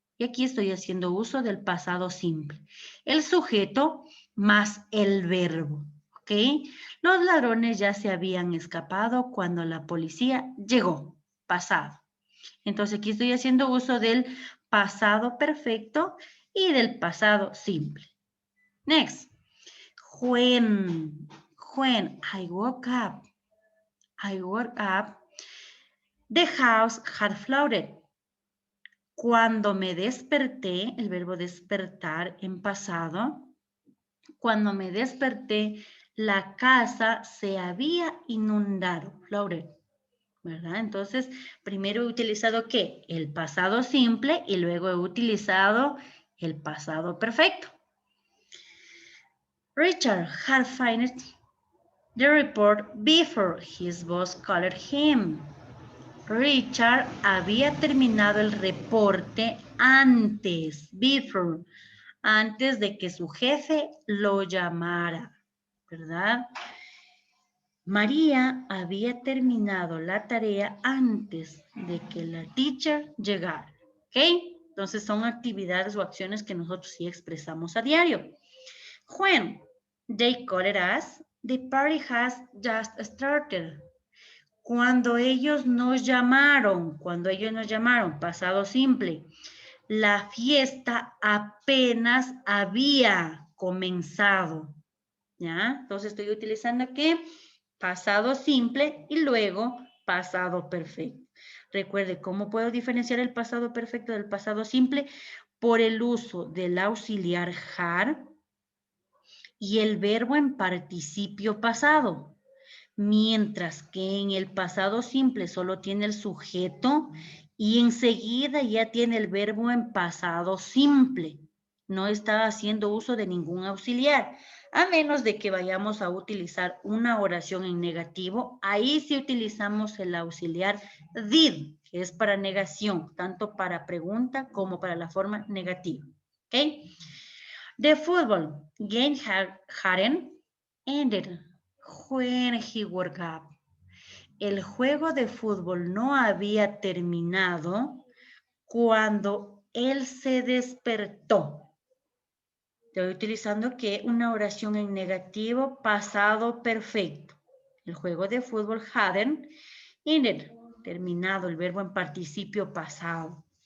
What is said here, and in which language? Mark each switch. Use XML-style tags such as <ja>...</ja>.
<es>Y aquí estoy haciendo uso del pasado simple. El sujeto más el verbo, ¿ok? Los ladrones ya se habían escapado cuando la policía llegó, pasado. Entonces aquí estoy haciendo uso del pasado perfecto y del pasado simple.</es> <en>Next. When I woke up, the house had flooded.</en> <es>Cuando me desperté, el verbo despertar en pasado, cuando me desperté, la casa se había inundado, flooded, ¿verdad? Entonces, primero he utilizado ¿qué? El pasado simple y luego he utilizado el pasado perfecto.</es> <en>Richard had finished the report before his boss called him.</en> <es>Richard había terminado el reporte antes, before, antes de que su jefe lo llamara, ¿verdad? María había terminado la tarea antes de que la teacher llegara, ¿ok? Entonces son actividades o acciones que nosotros sí expresamos a diario.</es> <en>When they called us, the party has just started.</en> <es>Cuando ellos nos llamaron, pasado simple, la fiesta apenas había comenzado, ¿ya? Entonces estoy utilizando aquí pasado simple y luego pasado perfecto. Recuerde, ¿cómo puedo diferenciar el pasado perfecto del pasado simple? Por el uso del auxiliar had y el verbo en participio pasado. Mientras que en el pasado simple solo tiene el sujeto y enseguida ya tiene el verbo en pasado simple. No está haciendo uso de ningún auxiliar, a menos de que vayamos a utilizar una oración en negativo. Ahí sí utilizamos el auxiliar did, que es para negación, tanto para pregunta como para la forma negativa. ¿Ok?</es> <en>The football game hadn't ended when he woke up.</en> <es>El juego de fútbol no había terminado cuando él se despertó. Estoy utilizando que una oración en negativo pasado perfecto. El juego de fútbol</es> <en>hadn't ended,</en> <es>terminado, el verbo en participio pasado.</es>